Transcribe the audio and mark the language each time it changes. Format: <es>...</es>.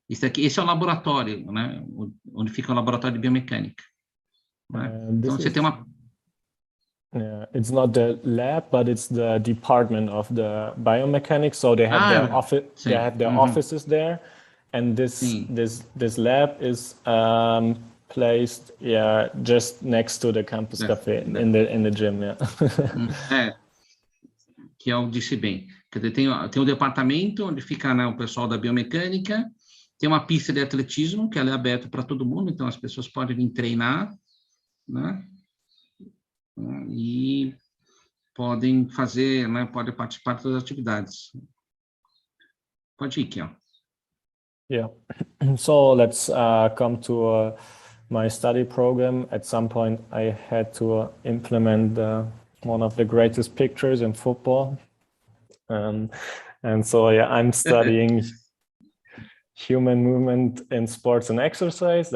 <pt>Esse é o laboratório, né, onde fica o laboratório de biomecânica, né? Então você tem uma</pt> <en>it's not the lab, but it's the department of the biomechanics. So they have their office. They have their offices there, and this lab is placed, just next to the campus cafe in the gym.</en> <pt>Que é o disse bem. Quer dizer, tem um departamento onde fica, né, o pessoal da biomecânica, tem uma pista de atletismo que ela é aberta para todo mundo, então as pessoas podem vir treinar, né? E podem fazer, né, podem participar das atividades. Pode ir aqui, ó.</pt> <en>Yeah. So let's come to my study program. At some point, I had to implement one of the greatest pictures in football. And so, I'm studying human movement in sports and exercise.</en>